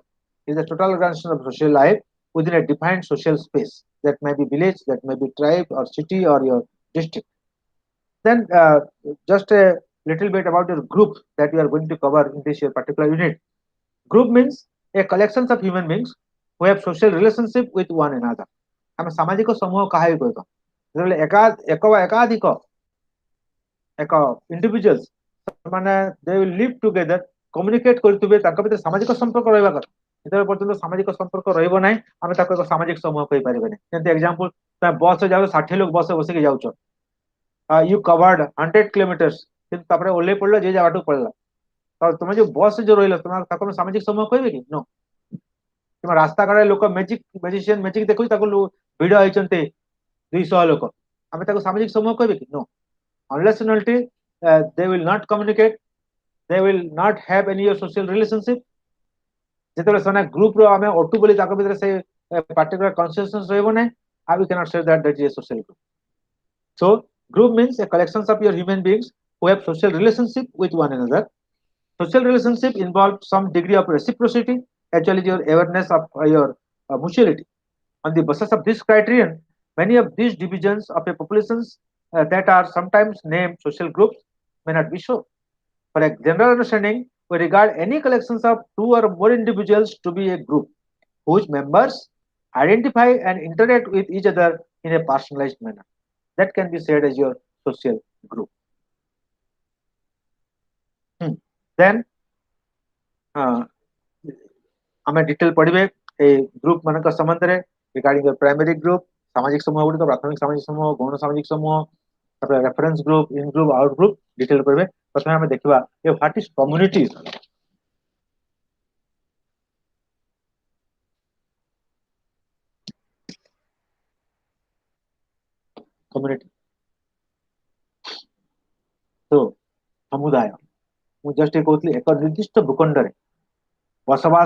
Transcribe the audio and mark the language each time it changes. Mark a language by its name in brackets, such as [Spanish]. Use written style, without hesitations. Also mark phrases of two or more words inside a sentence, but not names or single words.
[English] It is the total organization of social life within a defined social space. That may be village, that may be tribe, or city, or your district. Then, just a little bit about your group that we are going to cover in this your particular unit. Group means a collection of human beings who have social relationship with one another. [Odia] ଆମେ ସାମାଜିକ ସମୂହ କାହାକୁ କହିବା ଯେତେବେଳେ ଏକ ବା ଏକାଧିକ ଏକ ଇଣ୍ଡିଭିଜୁଆଲ୍ସ ସେମାନେ [English] they will live together, [Odia] communicate କରୁଥିବେ, ତାଙ୍କ ଭିତରେ ସାମାଜିକ ସମ୍ପର୍କ ରହିବା କଥା। ଯେତେବେଳେ ପର୍ଯ୍ୟନ୍ତ ସାମାଜିକ ସମ୍ପର୍କ ରହିବ ନାହିଁ ଆମେ ତାକୁ ଏକ ସାମାଜିକ ସମୂହ କହିପାରିବାନି। ଯେମିତି ଏକ୍ସାମ୍ପଲ ତମେ ବସରେ ଯାଉଛ 60 ଲୋକ ବସରେ ବସିକି ଯାଉଛ, [English] you covered 100 kilometers [Odia] କିନ୍ତୁ ତାପରେ ଓହ୍ଲେଇ ପଡିଲ ଯେ ଜାଗାଠୁ ପଳେଇଲା, ତମେ ଯୋଉ ବସରେ ଯୋଉ ରହିଲ ତମେ ତାକୁ ଆମେ ସାମାଜିକ ସମୂହ କହିବେ କି? नो। କିମ୍ବା ରାସ୍ତା କଡ଼ରେ ଲୋକ ମ୍ୟାଜିସିଆନ ମ୍ୟାଜିକ ଦେଖୁଛି ତାକୁ ଭିଡ ହେଇଛନ୍ତି 200 ଲୋକ, ଆମେ ତାକୁ ସାମାଜିକ ସମୂହ କହିବେ କି? [English] नो। Unless and until they will not communicate, they will not have any social relationship. [Odia] ଯେତେବେଳେ ସେମାନେ ଗ୍ରୁପର ଆମେ ଅଟୁ ବୋଲି ତାଙ୍କ ଭିତରେ ସେ [English] particular consciousness [Odia] ରହିବ ନାହିଁ, [English] we cannot say that is a social group. So group means a collection of your human beings who have social relationship with one another. Social relationship involves some degree of reciprocity as well as your awareness of your mutuality. On the basis of this criterion, many of these divisions of a populations that are sometimes named social groups may not be so. For a general understanding, we regard any collections of two or more individuals to be a group whose members identify and interact with each other in a personalized manner. That can be said as your social group. [Odia] Then ଆମେ ଡିଟେଲ ପଢିବେ এই ଗ୍ରୁପ ମାନଙ୍କ ସମ୍ବନ୍ଧରେ [English] regarding the primary group, [Odia] ସାମାଜିକ ସମୂହ ଗୁଡ଼ିକ, ପ୍ରାଥମିକ ସାମାଜିକ ସମୂହ, ଗୌଣ ସାମାଜିକ ସମୂହ, ତାପରେ [English] reference group, in group, out group [Odia] ଡିଟେଲ ପଢିବେ। ପ୍ରଥମେ ଆମେ ଦେଖିବା ଯେ [English] what is community. [Odia] କମ୍ୟୁନିଟି ତ ସମୁଦାୟ, ମୁଁ ଜଷ୍ଟ କହୁଥିଲି ଏକ ନିର୍ଦ୍ଦିଷ୍ଟ ଭୂଖଣ୍ଡରେ ବସବାସ